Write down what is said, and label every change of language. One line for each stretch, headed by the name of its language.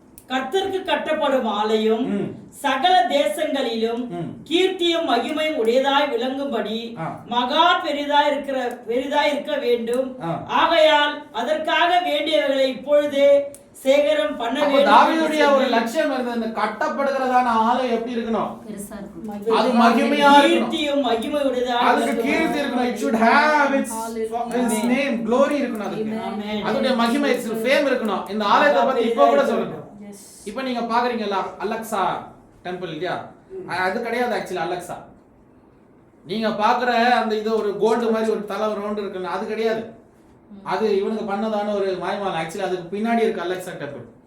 Tamil: கர்த்தருக்கு கட்டப்படும் ஆலயம் சகல தேசங்களிலும் கீர்த்தியும் மகிமையும் உடையதாய் விளங்கும்படி மகா பெரிதாய் இருக்க வேண்டும். ஆகையால் அதற்காக வேண்டியவர்களை இப்பொழுதே சேகரம் பண்ண வேண்டும். தாவீதுடைய ஒரு லட்சியம் இருந்தது, இந்த கட்டப்படுகிறதான ஆலயம் எப்படி இருக்கணும்? அது மகிமையா இருக்கணும். கீர்த்தியும் மகிமை உடையதாய், அதுக்கு கீர்த்தி இருக்கணும்.
English: It should have its name, glory
Tamil: இருக்கணும். அதுக்கு அதோட மகிமை,
English: its fame
Tamil: இருக்கணும். இந்த ஆலயத்தை பத்தி இப்ப கூட சொல்லணும். இப்ப நீங்க பாக்குறீங்கல்ல அலெக்சா டெம்பிள் இல்லையா? அது கிடையாது ஆக்சுவலி அலெக்சா. நீங்க பாக்குற அந்த இது ஒரு கோல்டு மாதிரி ஒரு தலை ரவுண்ட் இருக்குல்ல, அது கிடையாது. அது இவனுக்கு பண்ணதான ஒரு மாயமால. ஆக்சுவலி அதுக்கு பின்னாடி இருக்கு அலெக்சா டெம்பிள்.